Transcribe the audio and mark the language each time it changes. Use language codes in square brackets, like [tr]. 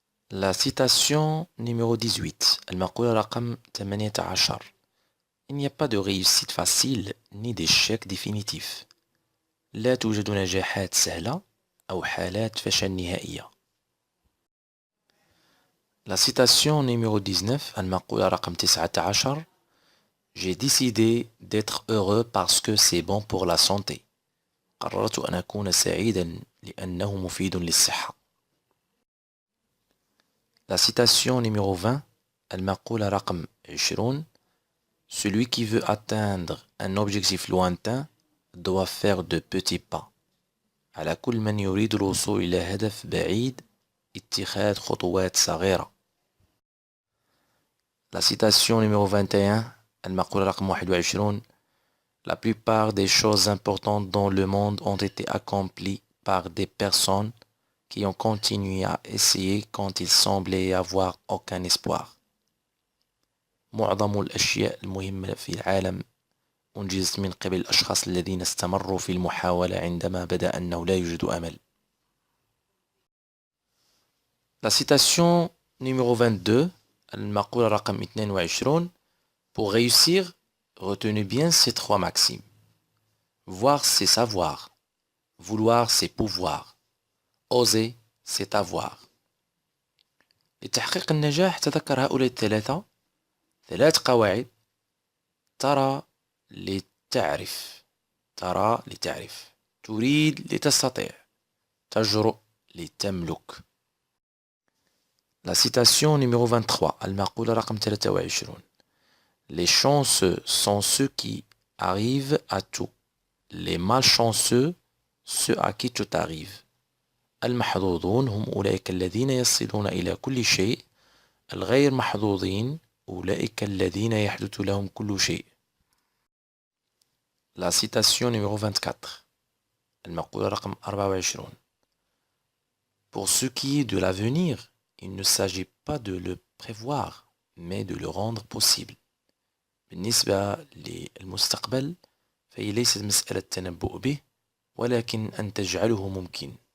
[fr] La citation numéro 18 [ar] المقولة رقم 18. [fr] Il n'y a pas de réussite facile ni d'échec définitif. [ar] لا توجد نجاحات سهلة أو حالات فشل نهائية. [fr] La citation numéro 19 [ar] المقولة رقم 19. [fr] J'ai décidé d'être heureux parce que c'est bon pour la santé. [ar] قررت أن أكون سعيدا لأنه مفيد للصحة. [fr] La citation numéro 20 [ar] المقولة رقم 20. [fr] Celui qui veut atteindre un objectif lointain doit faire de petits pas. [ar] على كل من يريد الوصول إلى هدف بعيد اتخاذ خطوات صغيرة. [fr] La citation numéro 21 [ar] المقولة رقم 21. [fr] La plupart des choses importantes dans le monde ont été accomplies par des personnes qui ont continué à essayer quand il semblait y avoir aucun espoir. [ar] معظم الأشياء المهمة في العالم أنجزت من قبل الأشخاص الذين استمروا في المحاولة عندما بدأ أنه لا يوجد أمل. [fr] La citation numéro 22 [ar] المقولة رقم 22. [fr] Pour réussir, retenez bien ces 3 maximes. Voir, c'est savoir. Vouloir, c'est pouvoir. Oser, c'est avoir. [ar] لتحقيق النجاح تذكر هؤلاء 3 قواعد. ترى لتعرف. ترى لتعرف. تريد لتستطيع. تجرؤ لتملك. [fr] La citation numéro 23 [ar] المقولة رقم 23. [fr] Les chanceux sont ceux qui arrivent à tout. Les malchanceux, ceux à qui tout arrive. [ar] المحظوظون هم أولئك الذين يصلون إلى كل شيء. الغير محظوظين أولئك الذين يحدث لهم كل شيء. [fr] La citation numéro 24 [ar] المقولة رقم 24. [fr] Pour ce qui est de l'avenir, il ne s'agit pas de le prévoir, mais de le rendre possible. [ar] بالنسبة للمستقبل فهي ليست مسألة التنبؤ به، ولكن أن تجعله ممكن.